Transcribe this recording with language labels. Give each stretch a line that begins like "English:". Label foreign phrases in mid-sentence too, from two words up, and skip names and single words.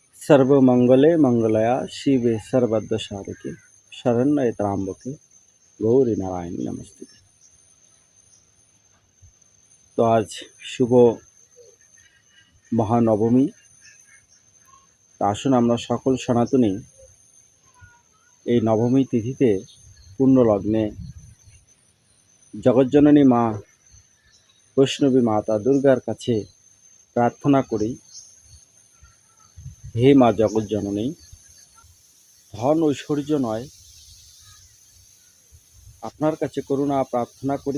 Sanskrit: सर्वमंगले मंगलया शिवे सर्वद्वसारिके शरण्ये त्र्यंबके गौरी नारायणी नमस्ते।
Bangla: তো আজ শুভ মহানবমী। তা আসুন আমরা সকল সনাতনী এই নবমী তিথিতে পূর্ণ লগ্নে জগজ্জননী মা বৈষ্ণবী মাতা দুর্গার কাছে প্রার্থনা করি, হে মা জগজ্জননী, ধন ঐশ্বর্য নয়, আপনার কাছে করুণা প্রার্থনা করি।